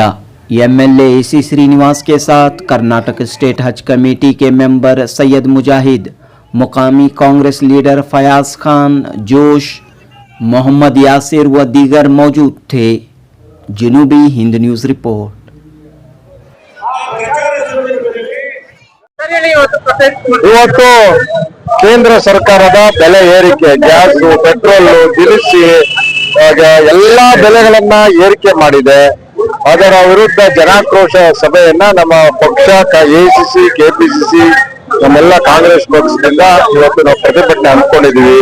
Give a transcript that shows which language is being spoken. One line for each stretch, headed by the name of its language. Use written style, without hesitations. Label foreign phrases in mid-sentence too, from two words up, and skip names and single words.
Urdu: ایم ایل اے اے سی شرینواس کے ساتھ کرناٹک
English: state Haj committee
Urdu: کے ممبر سید مجاہد، مقامی
English: Congress leader
Urdu: فیاض خان، جوش، محمد یاسر و دیگر موجود تھے. جنوبی ہند
English: news report.
Kannada: ಇವತ್ತು ಕೇಂದ್ರ ಸರ್ಕಾರದ ಬೆಲೆ ಏರಿಕೆ, ಗ್ಯಾಸ್, ಪೆಟ್ರೋಲ್, ದಿನಸಿ ಎಲ್ಲಾ ಬೆಲೆಗಳನ್ನ ಏರಿಕೆ ಮಾಡಿದೆ. ಅದರ ವಿರುದ್ಧ ಜನಾಕ್ರೋಶ ಸಭೆಯನ್ನ ನಮ್ಮ ಪಕ್ಷ ಎಸಿಸಿ, ಕೆಪಿಸಿಸಿ, ನಮ್ಮೆಲ್ಲ ಕಾಂಗ್ರೆಸ್ ಪಕ್ಷದಿಂದ ಇವತ್ತು ನಾವು ಪ್ರತಿಭಟನೆ ಹಮ್ಮಿಕೊಂಡಿದ್ದೀವಿ.